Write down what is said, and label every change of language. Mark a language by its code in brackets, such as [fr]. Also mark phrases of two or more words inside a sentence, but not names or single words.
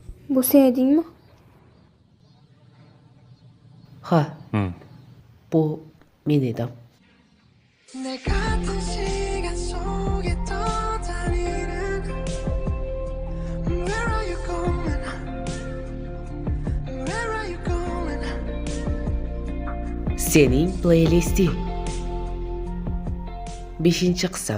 [uz] Bu sen edingmi? Ha, bu men edim. [ko] 내 같은 시간 속에 떠다니는 [en] Where are you going? Where are you going? [uz] Sening playlisting. 5-qism.